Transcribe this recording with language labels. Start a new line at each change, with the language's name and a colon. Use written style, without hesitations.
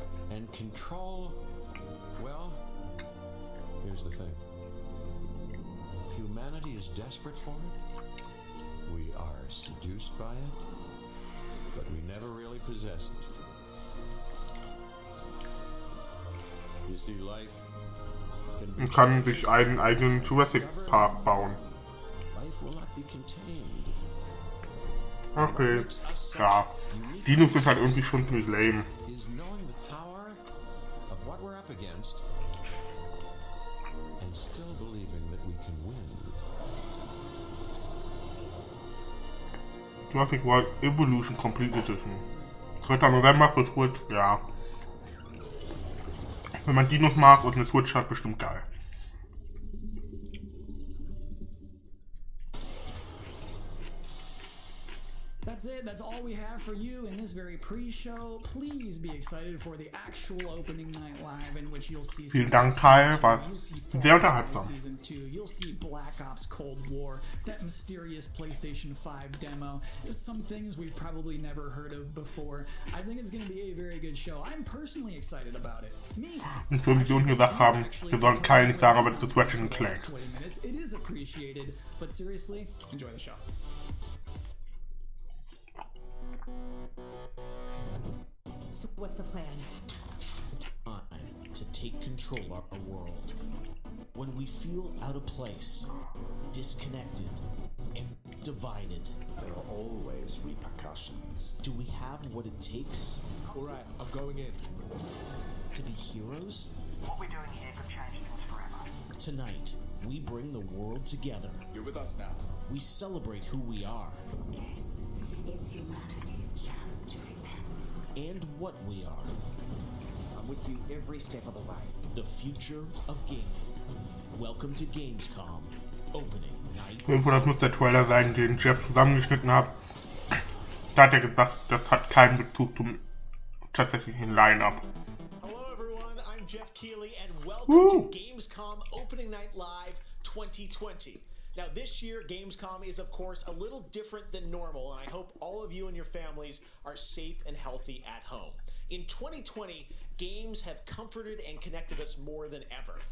English: and control. Well, here's the thing. Humanity is desperate for it. We are seduced by it, but we never really possess it. You see, life can be
German: Und kann sich einen eigenen Jurassic Park bauen.
English: Life will not be contained.
German: Okay. Ja. Dinos sind halt irgendwie schon ziemlich lame.
English: Is knowing the power of what we're up against and still believing that we can win.
German: Jurassic World Evolution Complete Edition. 3. November für Switch, ja. Wenn man Dinos mag und eine Switch hat, bestimmt geil.
English: That's it. That's all we have for you in this very pre-show. Please be excited for the actual opening night live, in which you'll see.
German: Vielen Dank, Kyle. War sehr unterhaltsam.
English: Season 2. You'll see Black Ops Cold War, that mysterious PlayStation 5 demo. Just some things we've probably never heard of before. I think it's going to be a very good show. I'm personally excited about it. Me.
German: Und zur Vision gesagt haben, wir sollen Kyle nicht sagen, aber das ist Ratchet & Clank.
English: It is appreciated, but seriously, enjoy the show. So what's the plan? Time to take control of our world. When we feel out of place, disconnected, and divided, There are always repercussions. do we have what it takes Alright, I'm going in. to be heroes? What we're doing here could change things forever. Tonight, we bring the world together. You're with us now. We celebrate who we are It's humanity's chance to repent. and what we are. I'm with you every step of the way. The future of gaming. Welcome to Gamescom Opening Night.
German: Irgendwo, das muss der Trailer sein, den Jeff zusammengeschnitten hat. Da hat er gesagt, das hat keinen Bezug zum tatsächlichen Line-Up.
English: Hello everyone, I'm Jeff Keighley and welcome to Gamescom Opening Night Live 2020. Now this year, Gamescom is of course a little different than normal, and I hope all of you and your families are safe and healthy at home. In 2020, games have comforted and connected us more than ever.